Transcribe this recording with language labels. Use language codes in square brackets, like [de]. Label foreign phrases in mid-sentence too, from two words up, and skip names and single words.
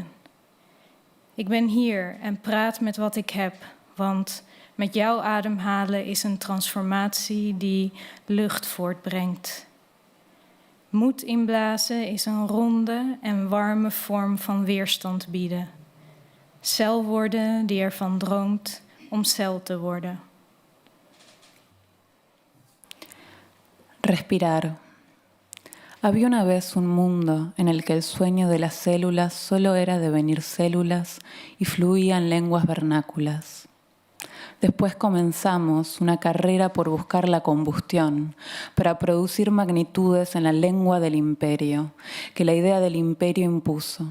[nl] Ik ben hier en praat met wat ik heb, want met jouw ademhalen is een transformatie die lucht voortbrengt. Moed inblazen is een ronde en warme vorm van weerstand bieden. Cel worden die ervan droomt om cel te worden. [es] Respirar. Había una vez un mundo en el que el sueño de las células solo era devenir células y fluía en lenguas vernáculas. Después comenzamos una carrera por buscar la combustión, para producir magnitudes en la lengua del imperio, que la idea del imperio impuso.